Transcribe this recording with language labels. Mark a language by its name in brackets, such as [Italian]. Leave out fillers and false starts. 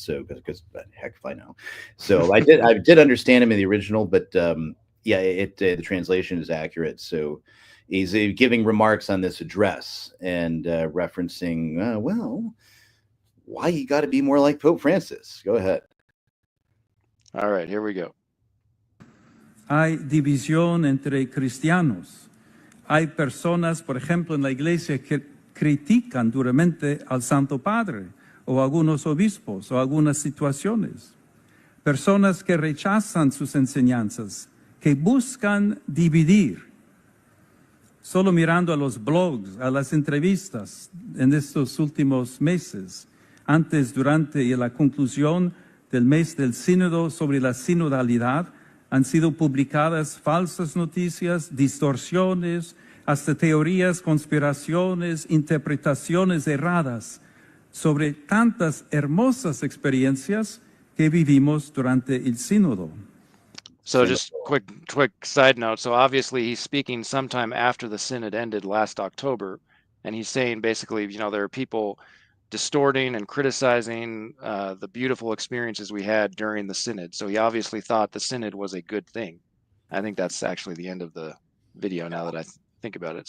[English] So, because heck if I know. So I did understand him in the original, but the translation is accurate. So he's giving remarks on this address and referencing, why you got to be more like Pope Francis. Go ahead. All right, here we go. [Spanish] Hay división entre cristianos. Hay personas, por ejemplo, en la iglesia que critican duramente al Santo Padre o algunos obispos o algunas situaciones. Personas que rechazan sus enseñanzas, que buscan dividir. Solo mirando a los blogs, a las entrevistas en estos últimos meses, antes, durante y la conclusión del mes del sínodo sobre la sinodalidad, han sido publicadas falsas noticias, distorsiones, hasta teorías, conspiraciones, interpretaciones erradas sobre tantas hermosas experiencias que vivimos durante el sínodo. [English] So just quick side note. So obviously he's speaking sometime after the synod ended last October, and he's saying basically, there are people distorting and criticizing the beautiful experiences we had during the synod. So he obviously thought the synod was a good thing. I think that's actually the end of the video now that I think about it.